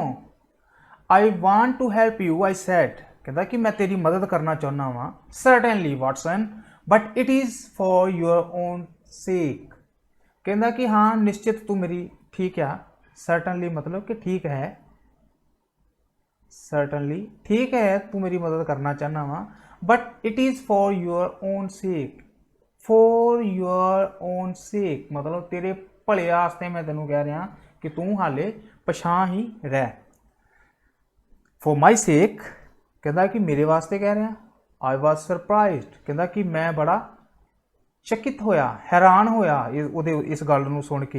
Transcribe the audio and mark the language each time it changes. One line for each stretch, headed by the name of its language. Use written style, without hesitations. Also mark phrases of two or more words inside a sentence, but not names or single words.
English: I want to help you, I said,
Punjabi: ਕਹਿੰਦਾ ਕਿ ਮੈਂ ਤੇਰੀ ਮਦਦ ਕਰਨਾ ਚਾਹੁੰਦਾ ਵਾਂ।
English: Certainly Watson, but it is for your own sake,
Punjabi: ਕਹਿੰਦਾ ਕਿ ਹਾਂ ਨਿਸ਼ਚਿਤ ਤੂੰ ਮੇਰੀ, ਠੀਕ ਆ। ਸਰਟਨਲੀ ਮਤਲਬ ਕਿ ਠੀਕ ਹੈ, ਸਰਟਨਲੀ ਠੀਕ ਹੈ ਤੂੰ ਮੇਰੀ ਮਦਦ ਕਰਨਾ ਚਾਹਨਾ ਵਾ,
English: But it is for your own sake, for your own sake
Punjabi: ਮਤਲਬ ਤੇਰੇ ਭਲੇ ਵਾਸਤੇ ਮੈਂ ਤੈਨੂੰ ਕਹਿ ਰਿਹਾ ਕਿ ਤੂੰ ਹਾਲੇ ਪਿੱਛਾਂ ਹੀ ਰਹਿ।
English: For my sake
Punjabi: ਕਹਿੰਦਾ ਕਿ ਮੇਰੇ ਵਾਸਤੇ ਕਹਿ ਰਿਹਾ।
English: I was surprised,
Punjabi: ਕਹਿੰਦਾ ਕਿ ਮੈਂ ਬੜਾ ਚਕਿਤ ਹੋਇਆ, ਹੈਰਾਨ ਹੋਇਆ ਇਸ ਗੱਲ ਨੂੰ ਸੁਣ ਕੇ।